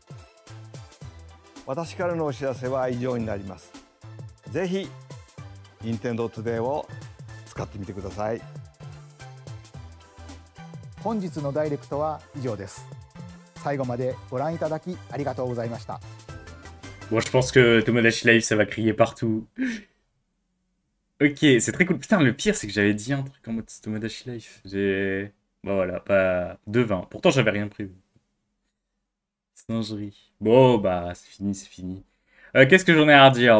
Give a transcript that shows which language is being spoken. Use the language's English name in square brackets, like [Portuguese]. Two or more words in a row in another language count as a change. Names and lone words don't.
[Japanese] 私からのお知らせは以上になります。ぜひ Nintendo Today を使ってみてください。本日のダイレクトは以上です。最後までご覧いただきありがとうございました。 [French] Bon, je pense que Tomodachi Life, ça va crier partout. Ok, c'est très cool. Putain, le pire, c'est que j'avais dit un truc en mode Tomodachi Life. J'ai... Bah voilà, pas de 20. Pourtant, j'avais rien prévu. Singerie. Bon, bah, c'est fini, c'est fini. Qu'est-ce que j'en ai à redire?